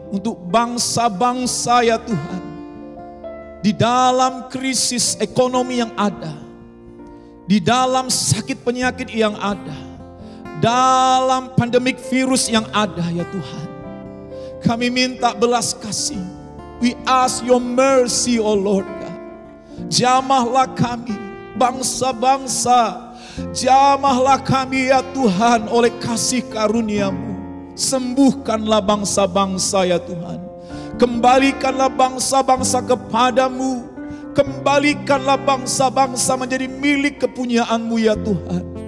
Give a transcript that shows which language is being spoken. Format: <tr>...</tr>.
<id>Untuk bangsa-bangsa ya Tuhan. Di dalam krisis ekonomi yang ada. Di dalam sakit penyakit yang ada. Dalam pandemik virus yang ada ya Tuhan. Kami minta belas kasih.</id> <en>We ask your mercy oh Lord God.</en> <id>Jamahlah kami bangsa-bangsa. Jamahlah kami ya Tuhan oleh kasih karunia-Mu. Sembuhkanlah bangsa-bangsa ya Tuhan. Kembalikanlah bangsa-bangsa kepadamu. Kembalikanlah bangsa-bangsa menjadi milik kepunyaan-Mu ya Tuhan.</id>